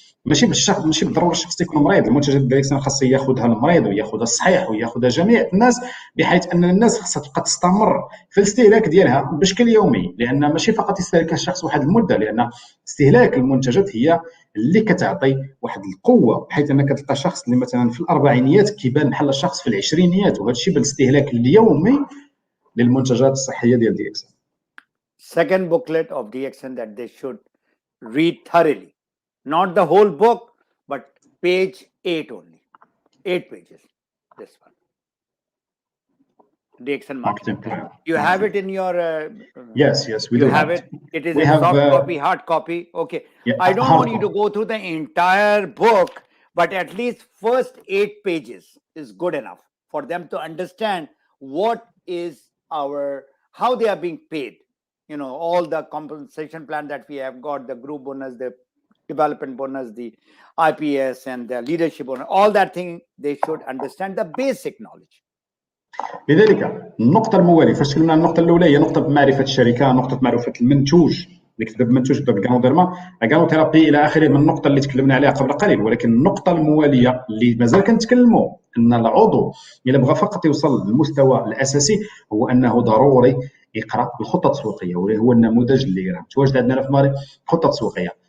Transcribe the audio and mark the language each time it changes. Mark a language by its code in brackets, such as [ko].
[ar] ماشي بالضروره الشخص يكون مريض، المنتجات ديال اكس ان خاص ياخذها المريض وياخذها الصحيح وياخذها جميع الناس، بحيث ان الناس خاصها تبقى تستمر في الاستهلاك ديالها بشكل يومي، لان ماشي فقط يستهلكها الشخص واحد المده، لان استهلاك المنتجات هي اللي كتعطي واحد القوه، بحيث انك تلقى شخص اللي مثلا في الاربعينيات كيبان بحال الشخص في العشرينيات، وهذا الشيء بالاستهلاك اليومي للمنتجات الصحيه ديال دي اكس ان. [en] Second booklet of DXN that they should read thoroughly, not the whole book, but page 8 only, 8 pages. This one, DXN marketing plan. You have it in your. Yes, we do have it. It is a soft copy, hard copy. Okay. Yeah, I don't want you to go through the entire book, but at least first 8 pages is good enough for them to understand what is how they are being paid. All the compensation plan that we have got, the group bonus, the development bonus, the IPS and the leadership bonus, all that thing, they should understand the basic knowledge. [ar] لذلك النقطة الموالية فاش تكلمنا عن النقطة الأولى هي نقطة معرفة الشركة، نقطة معرفة المنتوج اللي كتبدا بمنتوج يبدا بالغانوديرما، غانوثيرابي إلى آخره من النقطة اللي تكلمنا عليها قبل قليل. ولكن النقطة الموالية اللي مازال كنتكلموا أن العضو إلا بغى فقط يوصل للمستوى الأساسي هو أنه ضروري يقرأ الخطة التسويقية، وهو النموذج اللي راه متواجد عندنا في المغرب، خطة تسويقية.